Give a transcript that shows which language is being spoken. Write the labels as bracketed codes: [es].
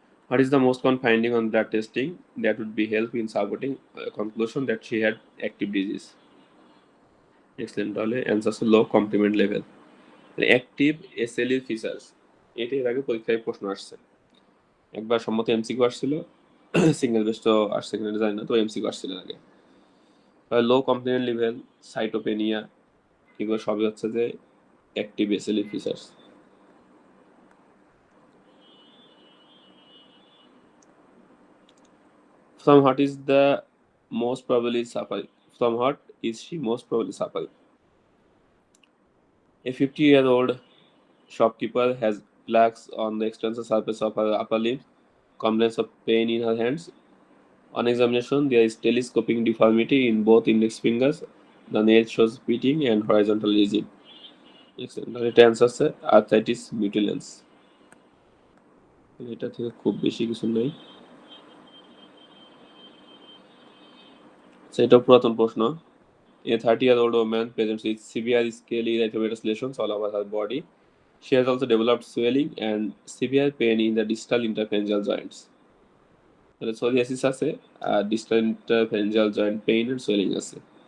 [en] What is the most common finding on blood testing that would be help in supporting a conclusion that she had active disease? Excellent. [bn] তাহলে answer হচ্ছে লো complement level. Active SLE features, এটা এর আগে পরীক্ষায় প্রশ্ন আসছে, একবার সম্মত এমসিকিউ আসছিল, সিঙ্গেল বেস্ট আসছে কিনা জানি না, তো এমসিকিউ আসছিল আগে। লো কমপ্লিমেন্ট লেভেল, সাইটোপেনিয়া, এগুলো সবই হচ্ছে যে active SLE features. [en] From what is the most probably suffering? From what is she most probably suffering? A 50-year-old shopkeeper has plaques on the external surface of her upper limb, complaints of pain in her hands. On examination, there is telescoping deformity in both index fingers. The nail shows pitting and horizontal rigid. Excellent. [bn] এটা answer আছে arthritis মিউটিলেন্স। এটা থেকে খুব বেশি কিছু নেই, সেটা পুরাতন প্রশ্ন। [en] A 30-year-old woman presents with severe scaly erythematous lesions all over her body. She has also developed swelling and severe pain in the distal interphalangeal joints. [bn] তাহলে psoriasis আছে, আর [en] distal interphalangeal joint pain and swelling [bn] আছে।